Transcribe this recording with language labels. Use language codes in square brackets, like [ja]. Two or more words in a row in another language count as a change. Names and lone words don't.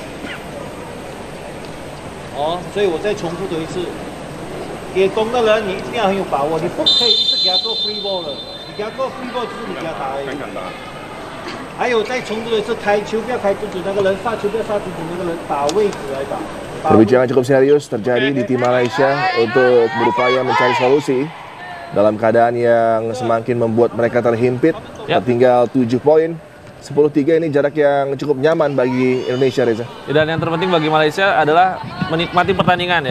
[zh] 哦，所以我再重复多一次，给攻的人你一定要很有把握，你不可以一直给他做 [en] free ball [zh] 了，你给他做 [en] free ball [zh] 就是你给他打而已。还有再重复多一次，开球不要开不准那个人，杀球不要杀不准那个人，打位置来打。 [id] Perbincangan cukup serius terjadi di tim Malaysia untuk berupaya mencari solusi dalam keadaan yang semakin membuat mereka terhimpit. Tertinggal 7 poin. 10-3 ini jarak yang cukup nyaman bagi Indonesia, Reza. Dan yang terpenting bagi Malaysia adalah menikmati pertandingan ya.